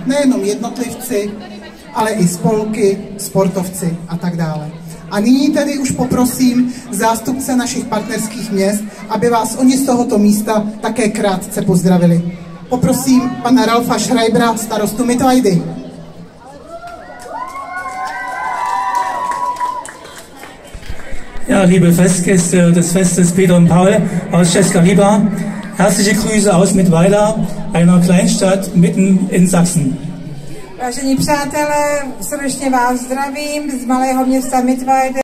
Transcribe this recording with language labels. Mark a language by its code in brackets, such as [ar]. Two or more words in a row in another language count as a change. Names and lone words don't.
[cs] Nejenom jednotlivci, ale i spolky, sportovci a tak dále. A nyní tedy už poprosím zástupce našich partnerských měst, aby vás oni z tohoto místa také krátce pozdravili. Poprosím pana Ralfa Schreibera, starostu Mittweidy. [de] Ja, liebe Festgäste des Festes Peter und Paul aus Česká Lípa, herzliche Grüße aus Mittweida, einer Kleinstadt mitten in Sachsen. [cs] Vážení přátelé, srdečně vás zdravím z malého města Mittweida.